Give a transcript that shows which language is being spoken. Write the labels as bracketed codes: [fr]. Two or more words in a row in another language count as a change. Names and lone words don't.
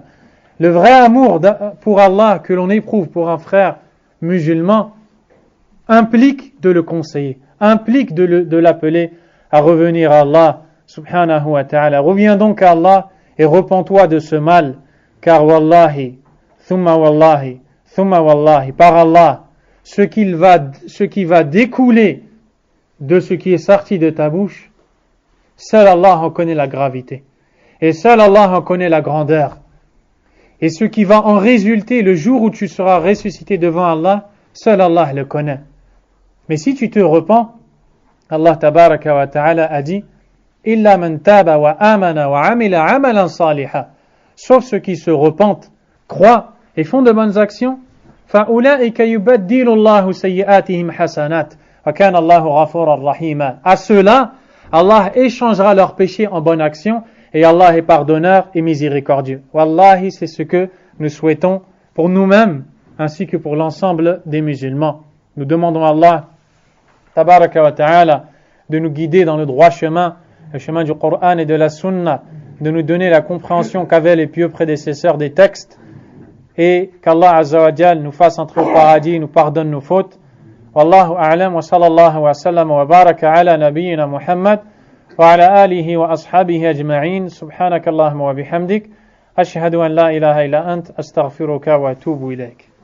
[fr] Le vrai amour pour Allah que l'on éprouve pour un frère musulman implique de le conseiller, implique de l'appeler à revenir à Allah [ar] سبحانه وتعالى. [fr] Reviens donc à Allah et repens-toi de ce mal, car [ar] والله ثم والله, [fr] par Allah, ce qui va découler de ce qui est sorti de ta bouche, seul Allah en connaît la gravité. Et seul Allah en connaît la grandeur. Et ce qui va en résulter le jour où tu seras ressuscité devant Allah, seul Allah le connaît. Mais si tu te repens, [ar] الله تبارك وتعالى [fr] a dit [ar] إلا من تاب وآمن وعمل عملا صالحا, [fr] sauf ceux qui se repentent, croient et font de bonnes actions, [ar] فَأُولَٰئِكَ يُبَدِّلُ اللَّهُ سَيِّئَاتِهِمْ حَسَنَاتٍ وَكَانَ اللَّهُ غَفُورًا رَحِيمًا. [fr] À ceux-là, Allah échangera leurs péchés en bonnes actions et Allah est pardonneur et miséricordieux. Wallahi, c'est ce que nous souhaitons pour nous-mêmes ainsi que pour l'ensemble des musulmans. Nous demandons à Allah, [ar] تبارك وتعالى, [fr] de nous guider dans le droit chemin, le chemin du Coran et de la Sunna, de nous donner la compréhension qu'avaient les pieux prédécesseurs des textes, et qu'Allah [ar] عز وجل [fr] nous fasse entrer au paradis et nous pardonne nos fautes. [ar] والله أعلم وصلى الله وسلم وبارك على نبينا محمد وعلى آله وأصحابه أجمعين. سبحانك اللهم وبحمدك. أشهد أن لا إله إلا أنت. أستغفرك وأتوب إليك.